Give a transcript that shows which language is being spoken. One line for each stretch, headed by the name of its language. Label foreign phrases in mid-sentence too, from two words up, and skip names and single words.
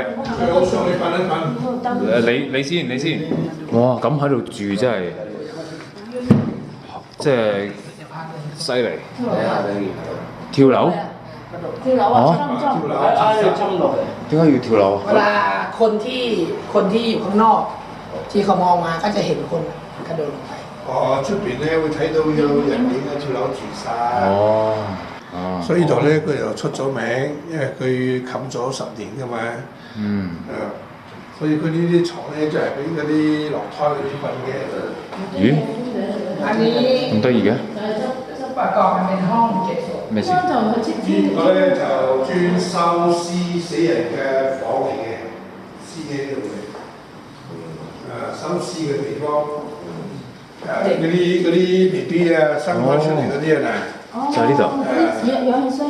Cantonese: 我上你瞓一瞓。你先。哇！咁喺度住真係，即係犀利。跳樓？跳樓啊！ ช่อง 點解要跳樓啊？
Thai: เวลาคนที่อยู่ข้างนอกที่เขามองมาก็จะเห็นคนกระโดดลงไป
Cantonese: 出邊咧會睇到有人影喺跳樓自殺。所以度咧佢又出咗名，因為佢冚咗10年㗎嘛。所以佢呢啲床咧就係俾嗰啲落胎嗰啲瞓嘅。咦？
Thai: อันนี้
Cantonese: 咁得意嘅？
Thai: ประกอบกันเป็นห้องเก็บศพ
Cantonese: 咩事？呢個咧就專收屍死人嘅房嚟嘅，屍喺呢度嘅。收屍嘅地方。嗰啲 BB 啊，生開出嚟嗰啲啊，就喺呢度。氧氣箱。